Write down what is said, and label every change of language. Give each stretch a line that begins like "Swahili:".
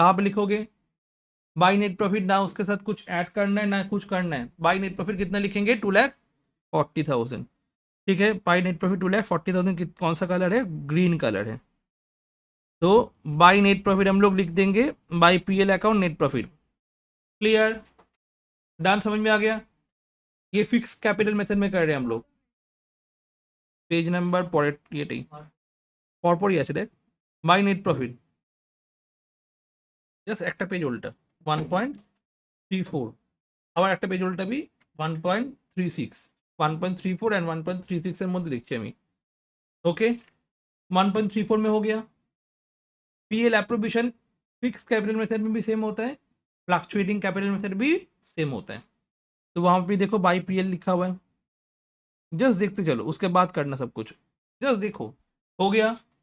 Hindi: कहाँ पे लिखोगे, बाई नेट प्रॉफिट, ना उसके साथ कुछ ऐड करना है ना कुछ करना है, बाई नेट प्रॉफिट कितना लिखेंगे, 2,40,000, ठीक है। बाई नेट प्रॉफिट 2,40,000 कौन सा कलर है, ग्रीन कलर है। तो बाई नेट प्रॉफिट हम लोग लिख देंगे by PL account net profit, clear, done, समझ में आ गया। ये फिक्स कैपिटल मेथड में कर रहे हैं हम लोग।
Bangla: পেজ নাম্বার পরের ইয়েটাই পরপরই আছে দেখ, বাই নেট প্রফিট জাস্ট একটা পেজ উল্টা 1.34, আবার একটা পেজ উল্টাবি 1.36, 1.34 and 1.36 এর মধ্যে দেখছি আমি।
Hindi: ওকে, 1.34 में हो गया। PL appropriation fix capital method में भी सेम होता है, फ्लक्चुएटिंग कैपिटल मेथड भी सेम होता है। तो वहां पे देखो बाई पीएल लिखा हुआ है, जस्ट देखते चलो, उसके बाद करना सब कुछ, जस्ट देखो। हो गया।